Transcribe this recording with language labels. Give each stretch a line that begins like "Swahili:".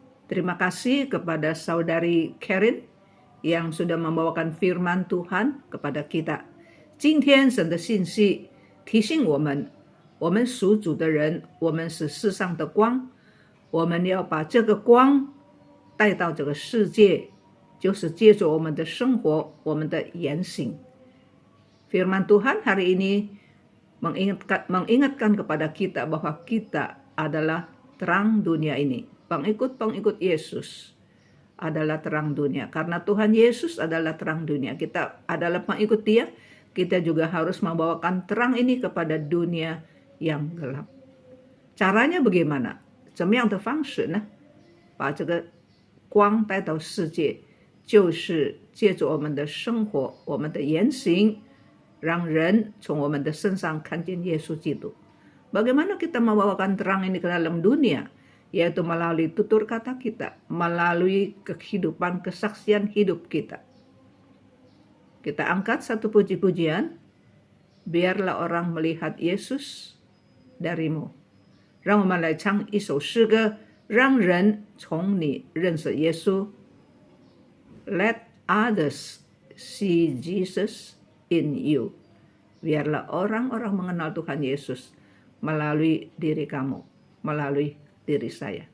Indonesian: Terima kasih kepada saudari Karen yang sudah membawakan firman Tuhan kepada kita。
Chinese: 今天神的信息提醒我们，我们属主的人，我们是世上的光，我们要把这个光带到这个世界，就是借着我们的生活，我们的言行。
Indonesian: Firman Tuhan hari ini mengingatkan kepada kita bahwa kita adalah terang dunia ini. Pengikut-pengikut Yesus adalah terang dunia. Karena Tuhan Yesus adalah terang dunia. Kita adalah pengikut Dia, kita juga harus membawakan terang ini kepada dunia yang gelap. Caranya bagaimana?
Chinese: 怎么样的方式呢？把这个光带到世界，就是借着我们的生活，我们的言行，让人从我们的身上看见耶稣基督。
Indonesian: Bagaimana kita membawakan terang ini ke dalam dunia? Yaitu melalui tutur kata kita, melalui kehidupan kesaksian hidup kita. Kita angkat satu puji-pujian, biarlah orang melihat Yesus darimu。
Chinese: 让我们来唱一首诗歌，让人从你认识耶稣。
English: Let others see Jesus in you.
Indonesian: Biarlah orang-orang mengenal Tuhan Yesus melalui diri kamu, melalui diri saya.